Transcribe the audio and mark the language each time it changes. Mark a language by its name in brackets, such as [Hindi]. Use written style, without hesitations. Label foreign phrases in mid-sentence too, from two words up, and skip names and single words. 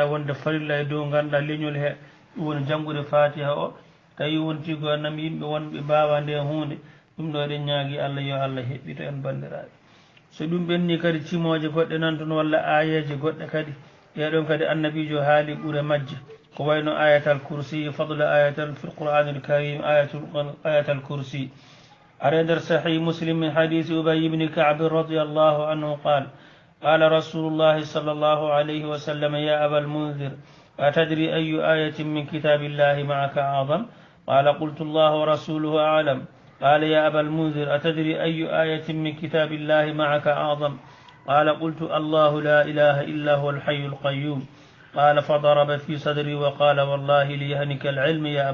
[Fula] wonde farilla e dow ganduɗa leñol he ɗum woni janggude fatiha o tawi wonti gonnam yimɓe wonɓe mbawa nde hunde ɗum ɗo eɗen ñaagui allah yo allah heɓɓito en bandiraɓe so ɗum ɓenni kadi cimoje goɗɗe nan toon walla ayeje goɗɗe kadi ɗeɗon kadi annabijo haali ɓuure majje ko wayno [Arabic] آية الكرسي فضل آية في القرآن الكريم آية الكرسي على در صحيح مسلم من حديث أبي بن كعب رضي الله عنه قال رسول الله صلى الله عليه وسلم يا أبا المنذر أتدري أي آية من كتاب الله معك أعظم قال قلت الله ورسوله أعلم قال يا أبا المنذر أتدري أي آية من كتاب الله معك أعظم قال قلت الله لا إله إلا هو الحي القيوم قال فضرب في صدري وقال والله ليهنك العلم يا